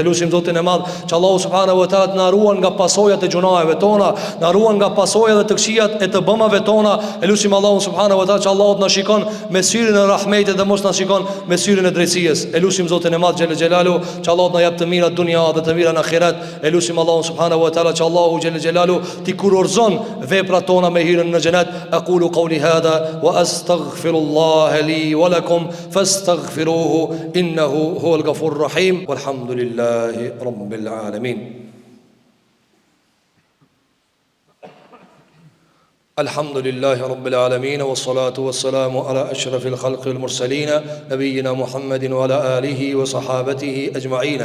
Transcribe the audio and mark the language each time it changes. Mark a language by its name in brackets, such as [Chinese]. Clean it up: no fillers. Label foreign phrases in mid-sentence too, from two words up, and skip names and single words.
[Albanian] E lutim Zotin e Madh që Allahu [Arabic] سبحانه وتعالى [Albanian] të na ruan nga pasojat e gjunave tona, na ruan nga pasojat dhe të këqijat e të bëmave tona. E lutim Allahun [Arabic] سبحانه وتعالى [Albanian] që Allahu na shikon me syrin e rahmetit dhe mos na shikon me syrin e drejtësisë. E lutim Zotin e Madh [Arabic] جل جلاله [Albanian] që Allahu na jap të mirat dunya dhe të mirat në ahiret. E lutim Allahun [Arabic] سبحانه وتعالى [Albanian] që Allahu [Arabic] جل جلاله [Albanian] ti kurorzon veprat tona me hyrjen në xhenet. [Arabic] أقول قولي هذا وأستغفر الله لي ولكم فاستغفروه إنه هو الغفور الرحيم. والحمد لله رب العالمين. [Albanian] الحمد لله رب العالمين والصلاة والسلام على أشرف الخلق المرسلين نبينا محمد وعلى آله وصحابته أجمعين.